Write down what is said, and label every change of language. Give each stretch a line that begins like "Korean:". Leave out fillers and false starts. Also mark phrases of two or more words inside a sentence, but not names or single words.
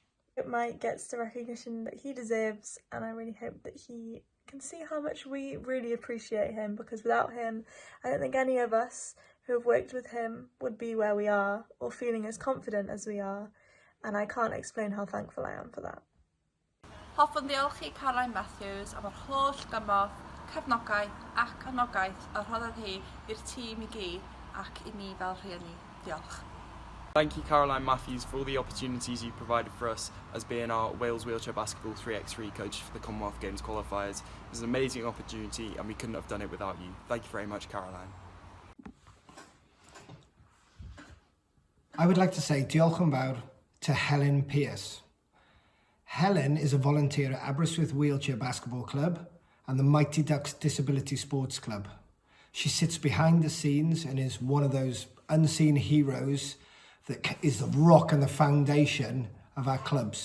English: I hope Mike gets the recognition that he deserves, and I really hope that he can see how much we really appreciate him, because without him I don't think any of us who have worked with him would be where we are or feeling as confident as we are, and I can't explain how thankful I am for that.
Welsh: Hoffwn ddiolchu Caroline Matthews am yr holl gymorth, cefnogaeth ac anogaeth a rhoddodd hi i'r tîm I gyd ac I mi fel rhieni. Diolch.
English: Thank you, Caroline Matthews, for all the opportunities you provided for us as being our Wales Wheelchair Basketball 3x3 coach for the Commonwealth Games qualifiers. It was an amazing opportunity and we couldn't have done it without you. Thank you very much, Caroline. I would like to say
Welsh: diolch yn fawr
English: to Helen Pierce. Helen is a volunteer at Aberystwyth Wheelchair Basketball Club and the Mighty Ducks Disability Sports Club. She sits behind the scenes and is one of those unseen heroes that is the rock and the foundation of our clubs.